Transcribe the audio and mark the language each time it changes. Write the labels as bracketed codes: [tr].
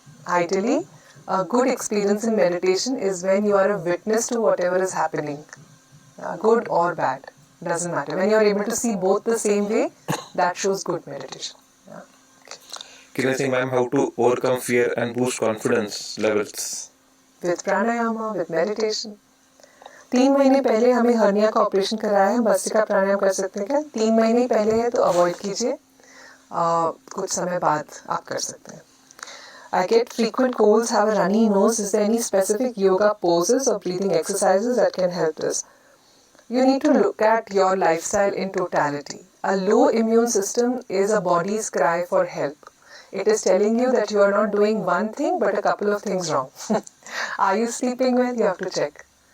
[en] Ideally, a good experience in meditation is when you are a witness to whatever is happening. Good or bad. Doesn't matter. When you are able to see both the same way, that shows good meditation. Kiran Singh ma'am, how to overcome fear and boost confidence levels? With pranayama, with meditation. [hi] 3 महीने पहले हमें hernia का operation कराया है, भस्त्रिका प्राणायाम कर सकते हैं क्या? 3 महीने पहले है तो अवॉइड कीजिए, कुछ समय बाद आप कर सकते हैं। [en] I get frequent colds, have a runny nose. Is there any specific yoga poses or breathing exercises that can help this? You need to look at your lifestyle in totality. A low immune system is a body's cry for help. It is telling you that you are not doing one thing but a couple of things wrong. Are you sleeping well? You have to check.